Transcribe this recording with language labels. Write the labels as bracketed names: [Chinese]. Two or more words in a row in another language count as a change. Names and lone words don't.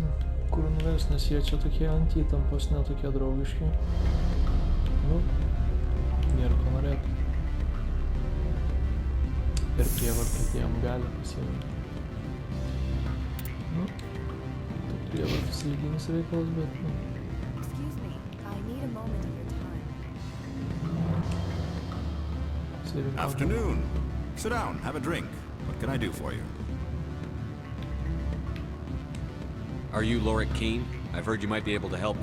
[Lithuanian] Kur nuves, nes jie čia tokie ant įtampos, netokie draugiški. Nu, nėra ko norėtų. Per prievartą jiem gali pasiimti. Nu, tai prievartas lyginis reikalas, bet nu. [English] Excuse me, I need a moment of your time. Afternoon. Sit down, have a drink. What can I do for you? Are you Lorik Keene? I've heard you might be able to help me.